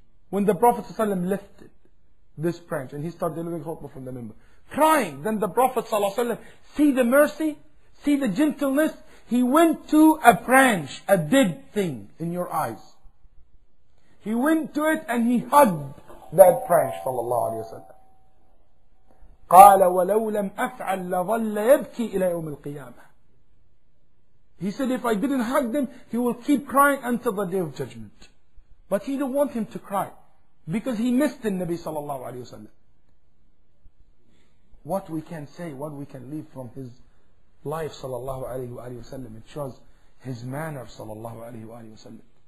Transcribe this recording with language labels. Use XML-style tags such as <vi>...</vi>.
<en>When the Prophet ﷺ lifted this branch and he started delivering khutbah from the minbar, crying. Then the Prophet ﷺ, see the mercy, see the gentleness. He went to a branch, a dead thing in your eyes. He went to it and he hugged that branch, sallallahu alayhi wa sallam.</en> <ar>قال ولو لم أفعل لظل يبكي إلى يوم القيامة.</ar> <en>He said, if I didn't hug them, he will keep crying until the day of judgment. But he didn't want him to cry, because he missed the Nabi sallallahu alayhi wa sallam. What we can say, what we can leave from his life, sallallahu alayhi wa sallam, it shows his manner, sallallahu alayhi wa sallam.</en>